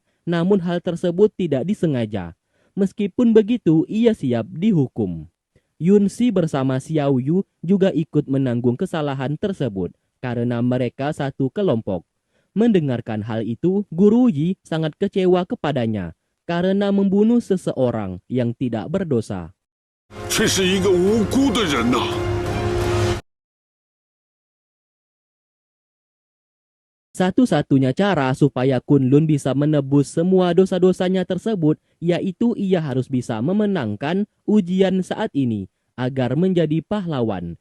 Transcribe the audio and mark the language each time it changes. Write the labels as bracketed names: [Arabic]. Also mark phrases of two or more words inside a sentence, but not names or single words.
[Indonesian] Namun hal tersebut tidak disengaja. Meskipun begitu, ia siap dihukum. Yunsi bersama Xiao Yu juga ikut menanggung kesalahan tersebut karena mereka satu kelompok. Mendengarkan hal itu, Guru Yi sangat kecewa kepadanya karena membunuh seseorang yang tidak berdosa. [Chinese] 这是一个无辜的人呐！ [Indonesian] Satu-satunya cara supaya Kunlun bisa menebus semua dosa-dosanya tersebut, yaitu ia harus bisa memenangkan ujian saat ini agar menjadi pahlawan.